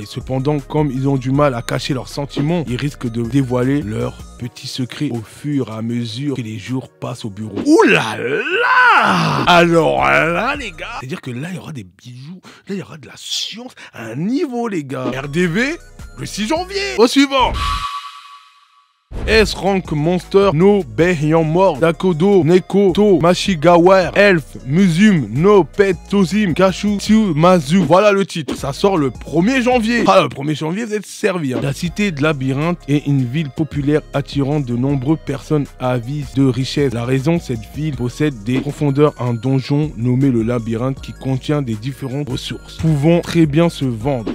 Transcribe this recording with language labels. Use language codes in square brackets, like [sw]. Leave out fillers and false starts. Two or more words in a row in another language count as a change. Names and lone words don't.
[fr] Cependant, comme ils ont du mal à cacher leurs sentiments, ils risquent de dévoiler leurs petits secrets au fur et à mesure que les jours passent au bureau. Ouh là là! Alors là, les gars, c'est-à-dire que là, il y aura des bijoux, là, il y aura de la science à un niveau, les gars. RDV, le 6 janvier. Au suivant. S-Rank Monster no Behyamor Dakodo Neko To Mashigaware Elf Musum no Pet Tozim Kashu Tsu Mazu. Voilà le titre. Ça sort le 1er janvier. Ah, le 1er janvier, vous êtes servis. Hein. La cité de Labyrinthe est une ville populaire attirant de nombreuses personnes avides de richesse. La raison, cette ville possède des profondeurs, un donjon nommé le Labyrinthe qui contient des différentes ressources pouvant très bien se vendre.